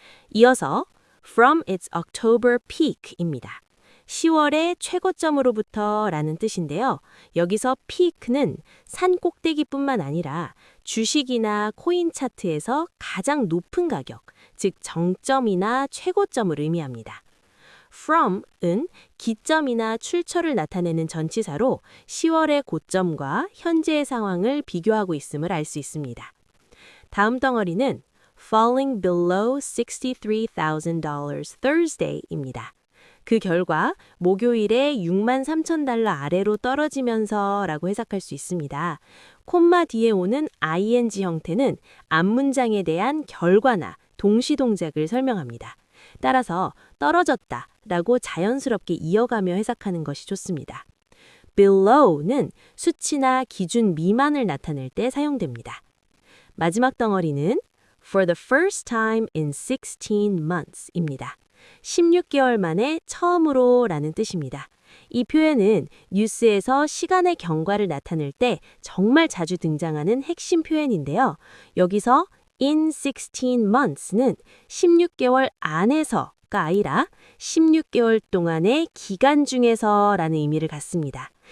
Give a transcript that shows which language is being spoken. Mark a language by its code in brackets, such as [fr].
[ko] 이어서 [en] from its October peak입니다. [ko] 10월의 최고점으로부터 라는 뜻인데요. 여기서 peak는 산 꼭대기뿐만 아니라 주식이나 코인 차트에서 가장 높은 가격, 즉 정점이나 최고점을 의미합니다. from은 기점이나 출처를 나타내는 전치사로 10월의 고점과 현재의 상황을 비교하고 있음을 알 수 있습니다. 다음 덩어리는 [en] falling below $63,000 Thursday입니다. [ko] 그 결과 목요일에 63,000달러 아래로 떨어지면서 라고 해석할 수 있습니다. 콤마 뒤에 오는 ing 형태는 앞문장에 대한 결과나 동시동작을 설명합니다. 따라서 떨어졌다 라고 자연스럽게 이어가며 해석하는 것이 좋습니다. below는 수치나 기준 미만을 나타낼 때 사용됩니다. 마지막 덩어리는 [en] for the first time in 16 months입니다. [ko] 16개월 만에 처음으로 라는 뜻입니다. 이 표현은 뉴스에서 시간의 경과를 나타낼 때 정말 자주 등장하는 핵심 표현인데요. 여기서 in 16 months는 16개월 안에서가 아니라 16개월 동안의 기간 중에서 라는 의미를 갖습니다.